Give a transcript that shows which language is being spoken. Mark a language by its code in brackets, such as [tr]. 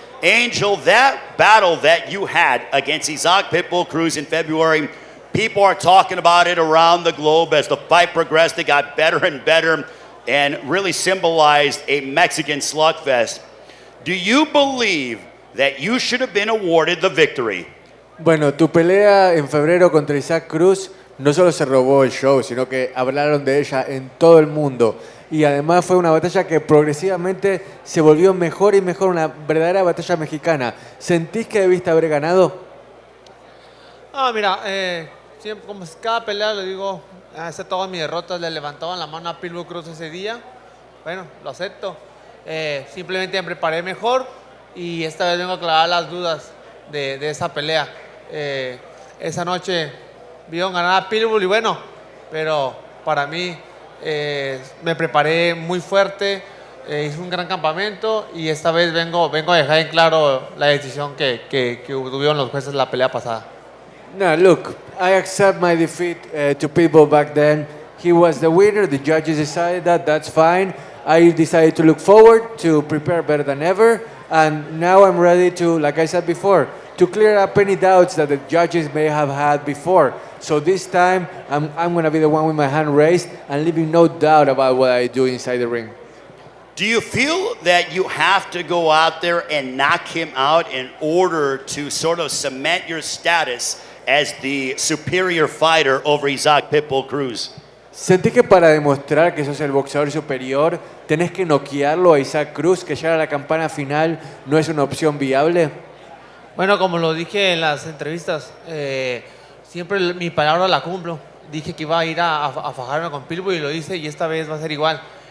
[en] Angel, that battle that you had against Isaac Pitbull Cruz in February, people are talking about it around the globe as the fight progressed. It got better and better and really symbolized a Mexican slugfest. Do you believe that you should have been awarded the victory? [es] Bueno, tu pelea en febrero contra Isaac Cruz no solo se robó el show, sino que hablaron de ella en todo el mundo. Y además fue una batalla que progresivamente se volvió mejor y mejor, una verdadera batalla mexicana. ¿Sentís que debiste haber ganado? Mira, siempre, como cada pelea le digo, acepto todas mis derrotas, le levantaban la mano a Pitbull Cruz ese día. Bueno, lo acepto. Simplemente me preparé mejor y esta vez vengo a aclarar las dudas de esa pelea. Esa noche vieron ganar a Pitbull y bueno, pero para mí me preparé muy fuerte, hice un gran campamento y esta vez vengo a dejar en claro la decisión que tuvieron los jueces la pelea pasada. [en] No, look, I accept my defeat to Pitbull back then. He was the winner. The judges decided that. That's fine. I decided to look forward to prepare better than ever. And now I'm ready to, like I said before, to clear up any doubts that the judges may have had before. So this time, I'm going to be the one with my hand raised and leaving no doubt about what I do inside the ring. Do you feel that you have to go out there and knock him out in order to sort of cement your status as the superior fighter over Isaac Pitbull Cruz? [es] ¿Sentís que para demostrar que sos el boxeador superior tenés que noquearlo a Isaac Cruz, que llegar a la campana final no es una opción viable? Bueno, como lo dije en las entrevistas, siempre mi palabra la cumplo. Dije que iba a ir a fajarme con Pitbull y lo hice y esta vez va a ser igual.